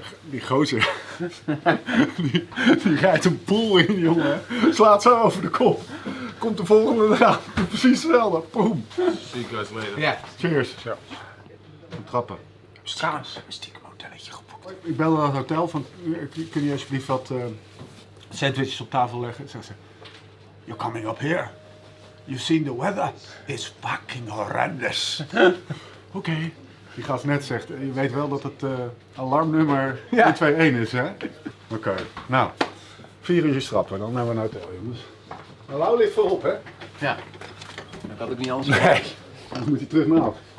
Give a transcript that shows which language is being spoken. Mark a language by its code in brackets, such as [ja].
[nl] Die gozer, die rijdt een pool in, jongen. Slaat zo over de kop. Komt de volgende eraan, precies hetzelfde. Boom. [en] See you guys later. [nl] Ja. Cheers. Ja. Trappen. Trouwens, een stiekem hotelletje geboekt. Ik belde naar het hotel van, kun je alsjeblieft wat sandwiches op tafel leggen? Zeg ze, [en] you're coming up here. You've seen the weather. It's fucking horrendous. [nl] Oké. Die gast net zegt, je weet wel dat het alarmnummer 121 is, hè? Oké. Nou, 4 uur trappen, dan hebben we een hotel, jongens. Hallo ligt voorop, hè? Ja. Dat had ik niet anders. Nee. Dan moet hij terug naar af.